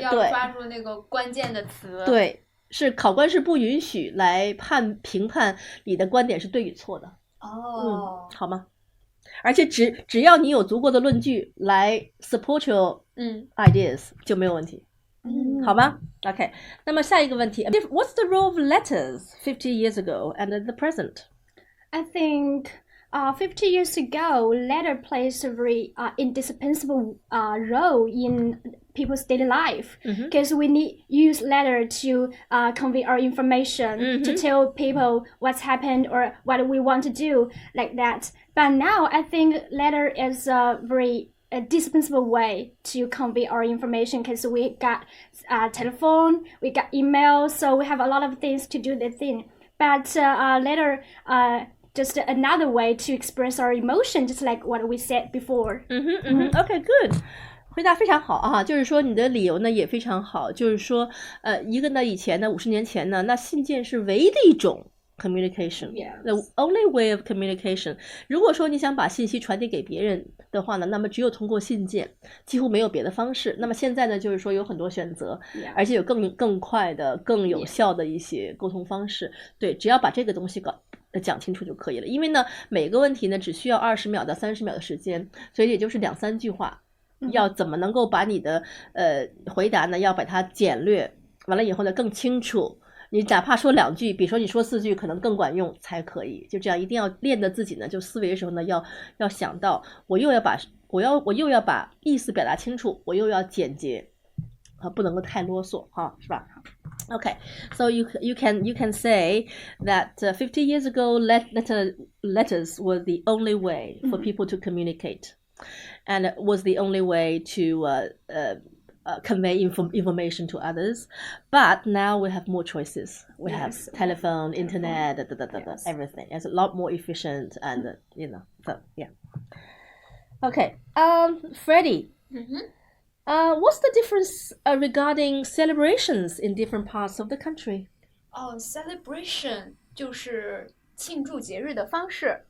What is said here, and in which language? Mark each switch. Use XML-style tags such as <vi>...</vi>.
<zh>要抓住那个关键的词。对，是考官是不允许来评判你的观点是对与错的。好吗？而且只要你有足够的论据来</zh> <en>support your ideas</en> <zh>就没有问题。</zh> <en>好吗 ？OK，</en> <zh>那么下一个问题</zh> <en>，What's the role of letters 50 years ago and the present? I think 50 years ago, letter plays a very indispensable role in people's daily life because we use letter to convey our information, to tell people what's happened or what we want to do, like that. But now I think letter is a very dispensable way to convey our information because we got telephone, we got email, so we have a lot of things to do the thing. But letter just another way to express our emotion, just like what we said before. Okay, good.</en> <zh>回答非常好啊，就是说你的理由呢也非常好，就是说一个呢以前呢50年前呢，那信件是唯一的一种</zh> <en>communication, the only way of communication.</en> <zh>如果说你想把信息传递给别人的话呢，那么只有通过信件，几乎没有别的方式。那么现在呢，就是说有很多选择，而且有更快的、更有效的一些沟通方式。对，只要把这个东西讲清楚就可以了。因为呢，每个问题呢只需要20秒到30秒的时间，所以也就是2-3句话。要怎么能够把你的回答呢？要把它简略，完了以后呢更清楚。你哪怕说2句，比如说你说4句，可能更管用才可以。就这样，一定要练的自己呢，就思维的时候呢，要想到我又要把意思表达清楚，我又要简洁啊，不能够太啰嗦哈，是吧？</zh> <en>Okay, so you can say that 50 years ago letters were the only way for people to communicate, and it was the only way to convey information to others. But now we have more choices. We have telephone, internet, everything. It's a lot more efficient, and so yeah. Okay, Freddie. What's the difference regarding celebrations in different parts of the country?</en> <zh>Celebration 就是庆祝节日的方式。</zh>